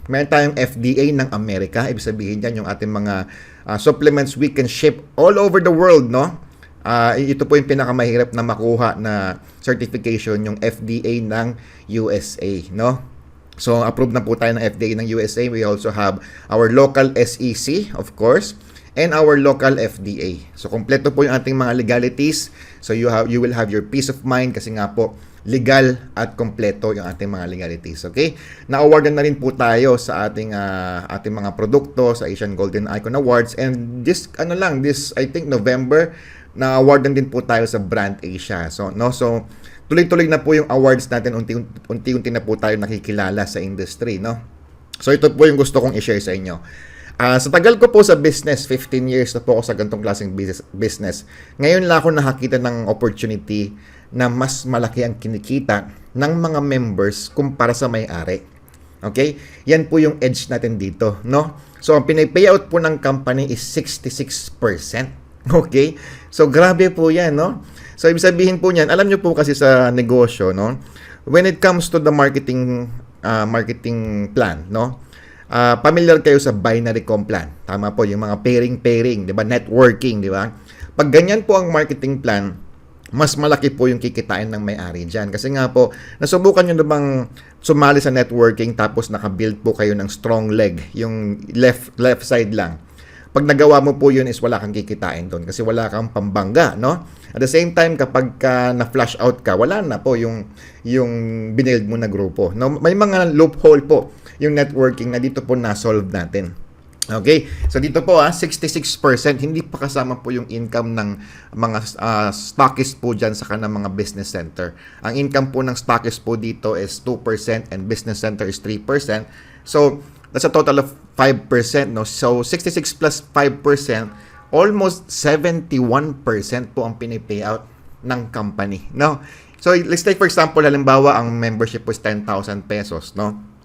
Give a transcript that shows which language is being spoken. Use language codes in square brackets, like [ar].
[tl] Meron tayong FDA ng Amerika. Ibig sabihin yan yung ating mga supplements [en] we can ship all over the world, [tl] no? Ito po yung pinakamahirap na makuha na certification, yung FDA ng USA, no? So, approved na po tayo ng FDA ng USA. [en] We also have our local SEC, of course, and our local FDA. [tl] So, kompleto po yung ating mga legalities. So, [en] you will have your peace of mind [tl] kasi nga po, legal at kompleto yung ating mga legalities. Okay? Na-awardan na rin po tayo sa ating mga produkto sa Asian Golden Icon Awards, [en] and this I think November, [tl] na-awardan din po tayo sa Brand Asia. So tuloy-tuloy na po yung awards natin, unti-unti na po tayo nakikilala sa industry, no? So ito po yung gusto kong i-share sa inyo. Sa tagal ko po sa business, 15 years na po ako sa ganitong klaseng business. Ngayon lang ako nakakita ng opportunity na mas malaki ang kinikita ng mga members kumpara sa may-ari. Okay? Yan po yung edge natin dito, no? So, ang pinay-payout po ng company is 66%. Okay? So, grabe po yan, no? So, ibig sabihin po niyan, alam nyo po kasi sa negosyo, no? [en] When it comes to the marketing plan, no? Familiar [tl] kayo sa [en] binary comp plan. [tl] Tama po, yung mga pairing, di ba? Networking, di ba? Pag ganyan po ang marketing plan, mas malaki po yung kikitain ng may-ari dyan. Kasi nga po, nasubukan nyo na bang sumali sa networking tapos nakabuild po kayo ng strong leg, yung left side lang. Pag nagawa mo po yun is wala kang kikitain doon kasi wala kang pambangga, no? [en] At the same time, [tl] kapag na-flash out ka, wala na po yung binild mo na grupo. No? May mga loophole po yung networking na dito po na-solve natin. Okay? So dito po 66%, hindi pa kasama po yung income ng mga stockist po dyan sa kanang mga business center. Ang income po ng stockist po dito is 2% and business center is 3%. [en] So that's a total of 5%, no? So 66 plus 5%, almost 71% [tl] po ang pinipayout ng [en] company, no? So let's take for example, [tl] halimbawa ang [en] membership was 10,000 pesos, no?